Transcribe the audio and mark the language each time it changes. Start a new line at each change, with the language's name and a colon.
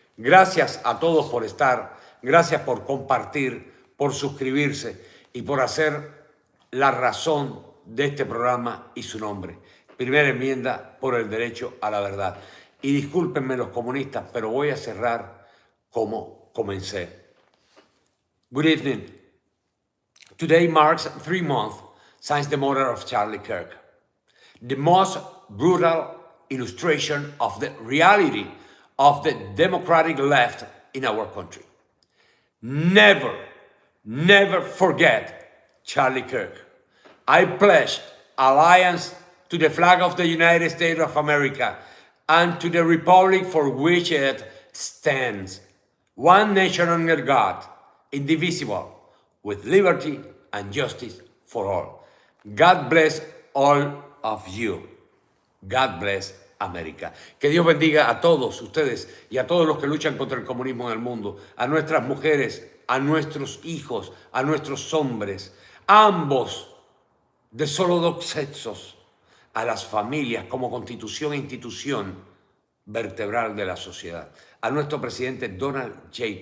Spanish: Gracias a todos por estar, gracias por compartir, por suscribirse y por hacer la razón de este programa y su nombre. Primera enmienda por el derecho a la verdad. Y discúlpenme los comunistas, pero voy a cerrar como comencé.
English: Good evening. Today marks 3 months since the murder of Charlie Kirk. The most brutal illustration of the reality of the democratic left in our country. Never, never forget Charlie Kirk. I pledge allegiance to the flag of the United States of America and to the republic for which it stands, one nation under God, indivisible, with liberty and justice for all. God bless all of you. God bless America.
Spanish: Que Dios bendiga a todos ustedes y a todos los que luchan contra el comunismo en el mundo, a nuestras mujeres, a nuestros hijos, a nuestros hombres, ambos de solo 2 sexos, a las familias como constitución e institución vertebral de la sociedad, a nuestro presidente Donald J.